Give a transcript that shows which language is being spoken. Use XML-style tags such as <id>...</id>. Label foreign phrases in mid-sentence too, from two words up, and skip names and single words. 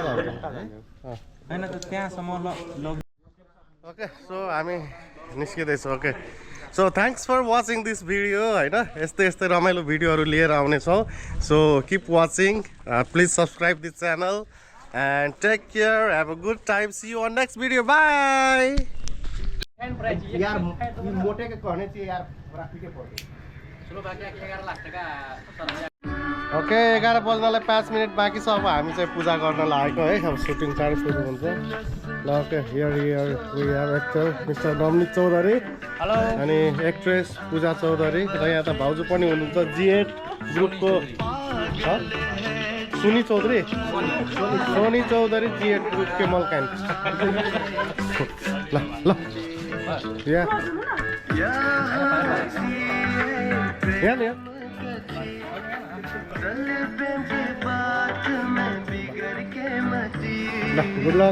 <ne>हैन त त्यहाँसम्म</ne> <en>okay so</en> <ne>हामी निस्किँदैछौँ</ne> <en>okay so thanks for watching this video</en> <ne>होइन यस्तै यस्तै रमाइलो भिडियोहरू लिएर आउनेछौँ</ne> <en>so keep watching please subscribe this channel and take care have a good time see you on next video bye</en> <hi>यार मोटे के कहने चाहिए यार ट्राफिक के पड़े</hi> <ne>ओके 11 बज्नलाई 5 मिनट बाँकी छ अब हामी चाहिँ पूजा गर्न लागेको है अब सुटिङ चाँडै सुरु हुन्छ ल</ne> <en>okay here we have actor Mister</en> <ne>नवनीत चौधरी हेलो अनि एक्ट्रेस पूजा चौधरी र यहाँ त भाउजू पनि हुनुहुन्छ जी8 ग्रुपको सुनी चौधरी सोनी चौधरी जी8 ग्रुपको मल्कान ल ल यहाँ</ne> <en>good luck</en>